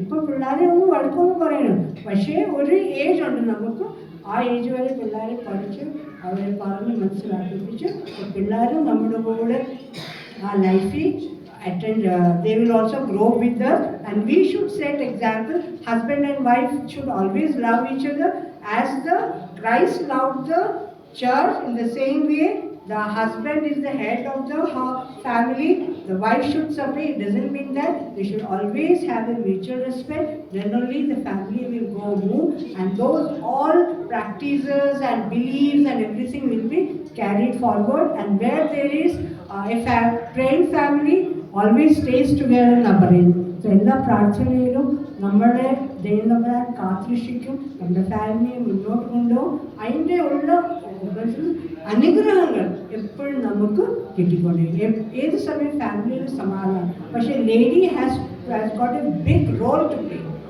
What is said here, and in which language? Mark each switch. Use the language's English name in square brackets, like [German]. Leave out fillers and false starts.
[Malayalam] ഇപ്പോൾ പിള്ളേരെ ഒന്ന് വഴക്കൊന്നും പറയണം. പക്ഷേ ഒരു ഏജ് ഉണ്ട് നമുക്ക്, ആ ഏജ് വരെ പിള്ളേരെ പഠിച്ച് അവരെ പറഞ്ഞ് മനസ്സിലാക്കിപ്പിച്ച് പിള്ളേരും നമ്മുടെ കൂടെ ആ ലൈഫിൽ [English] attend, they will also grow with us, and we should set example. Husband and wife should always love each other as the Christ loved the church. In the same way, the husband is the head of the family, the wife should submit. It doesn't mean that they should always have a mutual respect. Then only the family will go move, and those all practices and beliefs and everything will be carried forward. And where there is a praying family always stays together [Malayalam] എന്ന് പറയുന്നു. എല്ലാ പ്രാർത്ഥനയിലും നമ്മുടെ ദൈവം നമ്മളെ കാത്തുരക്ഷിക്കും, നമ്മുടെ ഫാമിലിയെ മുന്നോട്ട് കൊണ്ടുപോകും. അതിൻ്റെ ഉള്ള അനുഗ്രഹങ്ങൾ എപ്പോഴും നമുക്ക് കിട്ടിക്കൊണ്ടിരിക്കും. ഏത് സമയം ഫാമിലിയിൽ സമാധാനം. പക്ഷേ [English] Lady has got a big role to play.